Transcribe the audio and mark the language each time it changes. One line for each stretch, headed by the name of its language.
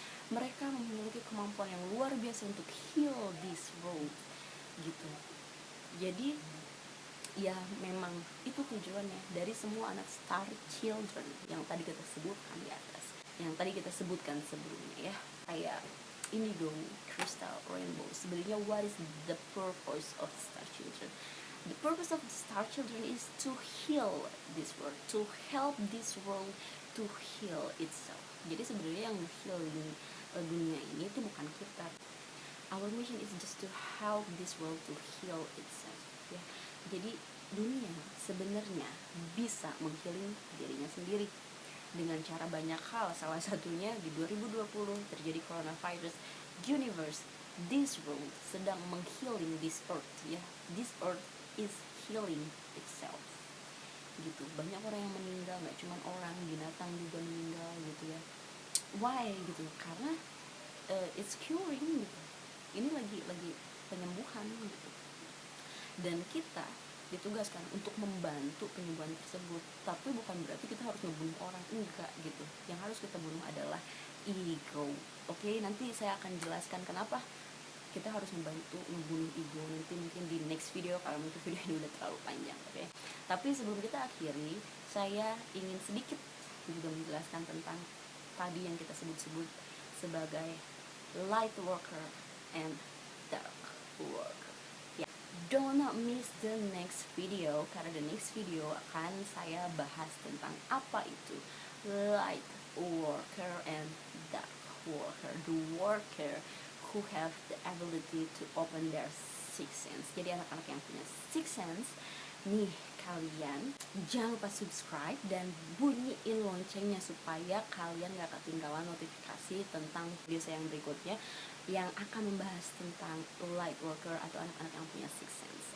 Indonesian: Mereka memiliki kemampuan yang luar biasa untuk
English: heal this world
Indonesian: gitu. Jadi ya memang itu tujuannya dari semua anak star children yang tadi kita sebutkan di atas. yang tadi kita sebutkan sebelumnya ya, kayak indigo, crystal, rainbow. Sebenarnya
English: what is the purpose of star children? The purpose of the star children is to heal this world, to help this world to heal itself.
Indonesian: Jadi sebenarnya yang healing dunia ini itu bukan kita.
English: Our mission is just to help this world to heal itself.
Indonesian: Ya, jadi dunia sebenarnya bisa menghealing dirinya sendiri dengan cara banyak hal. Salah satunya di 2020 terjadi coronavirus.
English: Universe, this world
Indonesian: sedang menghealing
English: this earth ya. This earth is healing itself.
Indonesian: Gitu. Banyak orang yang meninggal, nggak cuma orang, binatang juga meninggal gitu ya. Why gitu? Karena
English: it's curing
Indonesian: gitu. Ini lagi penyembuhan gitu. Dan kita ditugaskan untuk membantu penyembuhan tersebut, tapi bukan berarti kita harus ngebunuh orang, enggak gitu. Yang harus kita bunuh adalah ego. Oke, nanti saya akan jelaskan kenapa kita harus membantu ngebunuh ego nanti mungkin di next video, kalau mungkin video ini udah terlalu panjang. Oke, tapi sebelum kita akhiri, saya ingin sedikit juga menjelaskan tentang tadi yang kita sebut-sebut sebagai light worker and dark worker.
English: Don't miss the next video,
Indonesian: karena
English: the next video
Indonesian: akan saya bahas tentang apa itu
English: light worker and dark worker. The worker who have the ability to open their sixth sense.
Indonesian: Jadi anak-anak yang punya sixth sense nih, kalian jangan lupa subscribe dan bunyiin loncengnya supaya kalian gak ketinggalan notifikasi tentang video saya yang berikutnya yang akan membahas tentang light worker atau anak-anak yang punya sixth sense.